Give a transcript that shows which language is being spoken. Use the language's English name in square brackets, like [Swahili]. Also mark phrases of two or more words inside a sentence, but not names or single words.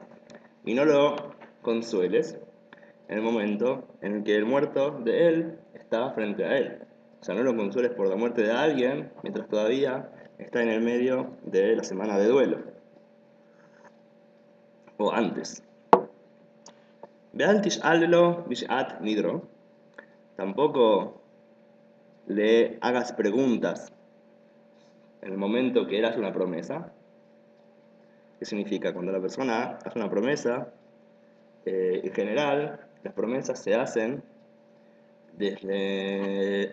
[Spanish] Y no lo consueles en el momento en el que el muerto de él está frente a él. O sea, no lo consueles por la muerte de alguien mientras todavía está en el medio de la semana de duelo. O antes. [Hebrew] ואל תשאל לו בשעת נדרו. [Spanish] Tampoco le hagas preguntas en el momento que él hace una promesa. ¿Qué significa? Cuando la persona hace una promesa, en general, las promesas se hacen desde...